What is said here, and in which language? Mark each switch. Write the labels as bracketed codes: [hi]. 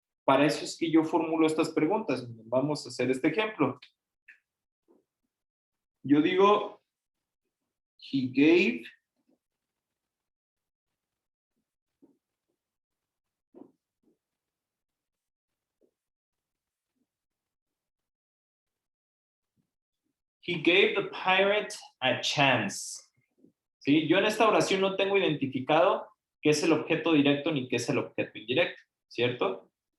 [es] Para eso es que yo formulo estas preguntas. Vamos a hacer este ejemplo. Yo digo, [en] he gave the pirate a chance. [es] ¿Sí? Yo en esta oración no tengo identificado qué es el objeto directo ni qué es el objeto indirecto, ¿cierto?